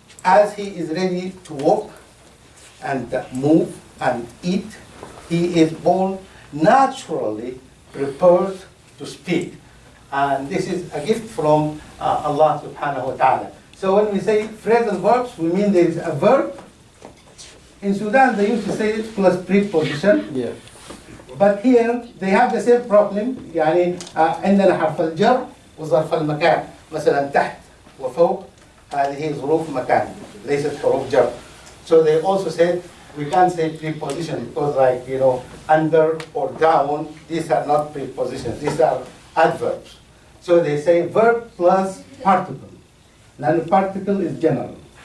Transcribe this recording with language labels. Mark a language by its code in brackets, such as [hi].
[en] As he is ready to walk and move and eat, he is born naturally prepared to speak. And this is a gift from Allah subhanahu wa ta'ala. So when we say phrasal verbs, we mean there is a verb. In Sudan, they used to say it plus preposition. Yeah. But here they have the same problem. [ar] يعني عندنا حرف الجر وظرف المكان. مثلا تحت وفوق هذه ظروف مكان ليست حروف جر. [en] So they also said we can't say preposition because, like, you know, under or down, these are not prepositions. These are adverbs. So they say verb plus particle. Now the particle is general.